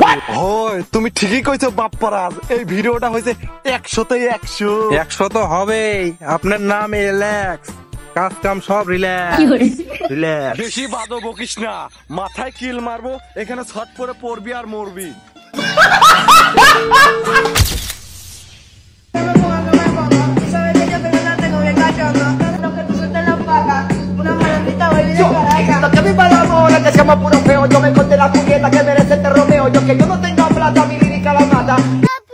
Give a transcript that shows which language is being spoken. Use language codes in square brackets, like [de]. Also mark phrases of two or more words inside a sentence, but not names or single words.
[bn] হয়। তুমি ঠিকই কইছো বাপ্পারাজ, এই ভিডিওটা হয়েছে 100তে 100। 100 তো হবেই। আপনার নাম এলেক্স, কাজ কাম সব রিল্যাক্স। বেশি বাদো বকিস না, মাথায় কিল মারবো, এখানে ছট করে পড়বি আর মরবি। [es] Lo que viva el amor es que seamos puro feo. Yo me encontré la puñeta que merece este Romeo. Yo que yo no tenga plata, mi lírica la mata.